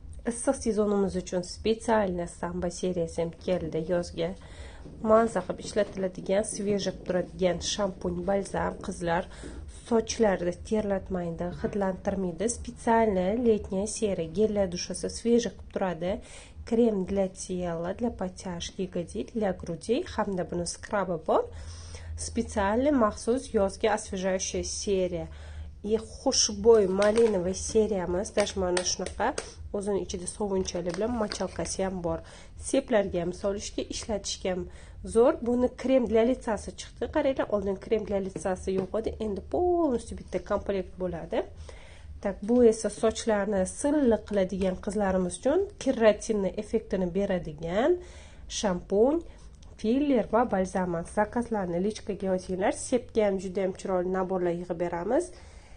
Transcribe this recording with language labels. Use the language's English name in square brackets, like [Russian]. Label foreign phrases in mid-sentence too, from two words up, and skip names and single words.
[Uzbek] Issiq sezonimiz uchun spesialniy samba seriyasi ham keldi yozga. Maza qilib ishlatiladigan, svejiy qilib turadigan shampun, balzam qizlar sochlarni terlatmaydi, hidlantirmaydi. Spesialniy letniya seriya gellar dushasi svejiy qilib turadi. [Russian] Krem для тела, для подтяжки ягодиц, для грудей [Uzbek] hamda buni skrabi bor. Spesialniy maxsus yozga освежающая seriya. Xushbo'y malinovoy seriyamiz даже mana shunaqa o'zini ichida sovunchali bilan machalkasi ham bor. Seplarga ham solishga, ishlatishga ham zo'r. Buni krem [Russian] для лицasi [Uzbek] chiqdi. Qaranglar, oldin krem [Russian] для лицasi [Uzbek] yo'q edi, endi полностью bitta komplekt bo'ladi. Tak, bu esa sochlarni silliq qiladigan qizlarimiz uchun keratinni effektini beradigan shampun, filler va balzam. Zakazlarni lichkaga yozinglar. Sepga ham juda ham chiroyli naborlar yig'ib beramiz.